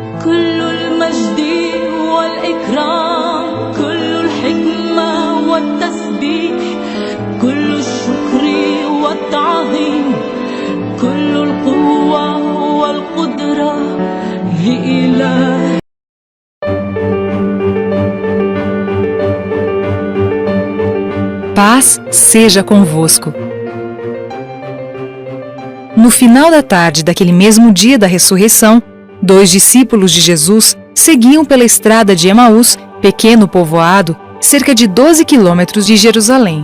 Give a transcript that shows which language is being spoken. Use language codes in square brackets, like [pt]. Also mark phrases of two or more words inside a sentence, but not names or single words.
[ar] كل المجد والإكرام كل الحكمة والتسبيح كل الشكر والتعظيم كل القوة والقدرة لإله. [pt] Paz seja convosco. No final da tarde daquele mesmo dia da ressurreição, 2 discípulos de Jesus seguiam pela estrada de Emaús, pequeno povoado, cerca de 12 quilômetros de Jerusalém.